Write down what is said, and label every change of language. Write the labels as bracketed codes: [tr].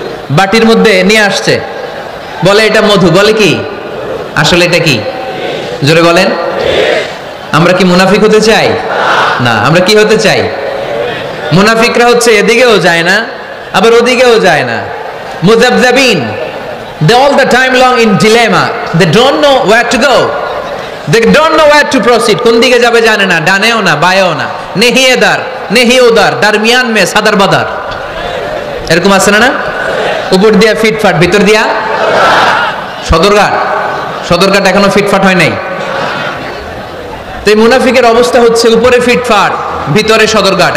[bn] বাটির মধ্যে নিয়ে আসছে, বলে এটা মধু, বলে কি? আসলে এটা কি? জোরে বলেন। আমরা কি মুনাফিক হতে চাই? না, আমরা কি হতে চাই? মুনাফিকরা হচ্ছে এদিকেও যায় না আবার ওদিকেও যায় না, মুযাবযাবিন। [en] They all the time long in dilemma. They don't know where to go. They don't know where to proceed. [bn] কোন দিকে যাবে জানে না, ডানেও না বাঁয়েও না, [hi] নেহি এদার নেহি ওদার, দরমিয়ান মে সাদার বাদার। [bn] এরকম আছে না? উপর দিয়া ফিটফাট, ভিতর দিয়া সদরঘাট। সদরঘাট এখনো ফিটফাট হয় নাই। তো এই মুনাফিকের অবস্থা হচ্ছে উপরে ফিটফাট, ভিতরে সদরঘাট।